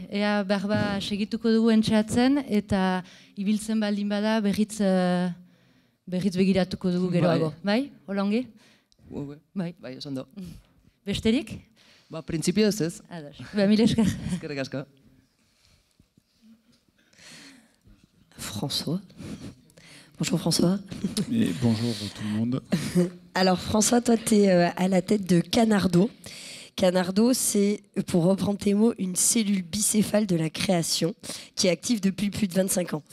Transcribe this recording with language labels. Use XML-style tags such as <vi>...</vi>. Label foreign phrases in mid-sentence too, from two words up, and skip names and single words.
<eu>Ea berba segituko dugu entxeatzen eta ibiltzen baldin bada berriz begiratuko dugu geroago. Bai? Hola ongi? Bai, oso ondo. Besterik? Printzipioz ez. Ados. Mil esker. Eskerrik asko.</eu> <fr>François. Bonjour François. Et bonjour tout le monde. Alors François, toi tu es à la tête de Canardo. Canardo, c'est, pour reprendre tes mots, une cellule bicéphale de la création qui est active depuis plus de 25 ans.</fr>